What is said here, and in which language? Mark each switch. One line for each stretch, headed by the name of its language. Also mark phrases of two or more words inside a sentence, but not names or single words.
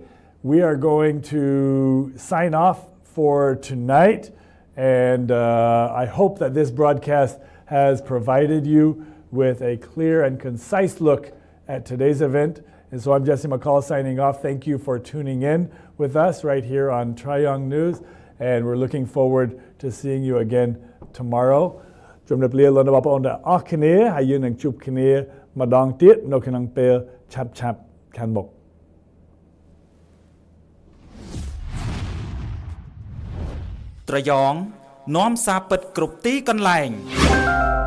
English: We are going to sign off for tonight, and I hope that this broadcast has provided you with a clear and concise look at today's event. And so I'm Jesse McCall signing off. Thank you for tuning in with us right here on Trayong News, and we're looking forward to seeing you again tomorrow.
Khmer: ជំរាបលាលោកអ្នកបងប្អូនទាំងអស់គ្នាហើយយើងនឹងជួបគ្នាម្ដងទៀតនៅក្នុងពេលឆាប់ៗខាងមុខ ត្រយ៉ងនាំសារពិតគ្រប់ទីកន្លែង